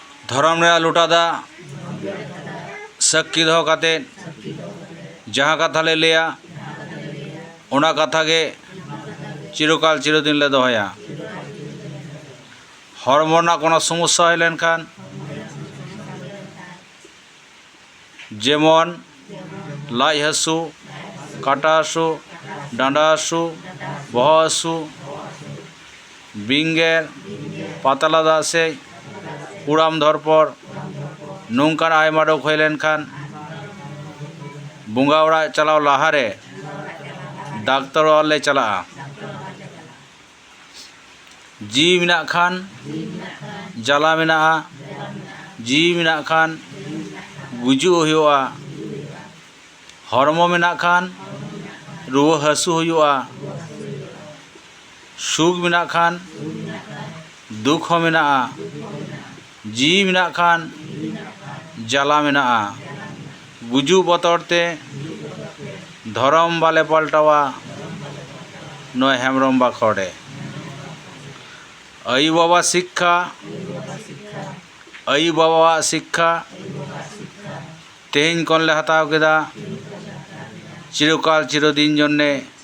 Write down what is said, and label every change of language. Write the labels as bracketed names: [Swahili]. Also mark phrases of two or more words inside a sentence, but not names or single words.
[Santali] धर्म रे लुटादा साक्षी दो काते जहाँ कथा ले लिया ओना कथा के चिरकाल चिरदिन ले दोहया हड़मो ना कोनो समस्या हई लेनखान जेमन लाई हासु काटा हासु डांडा हासु बहर हासु बिंगेर पातलादा से उड़ाम धरपर नौकान आयमा रोग हई लेनखान बंगा ओड़ा चलाव लाहारे डाक्तर ले चला जी मेना खान जला मेना जी मेना खान गुजु हुआ हरमो मेना खान रुआ हासु हुआ सुख मेना खान दुख हो मेना जी मेना खान जला मेना गुजु बतरते धरम बाले पलटावा नय हेमरम बाखड़े आयु बाबा शिक्षा तेहन कौन ले हताव केदा चिरकाल चिरदिन जन्ने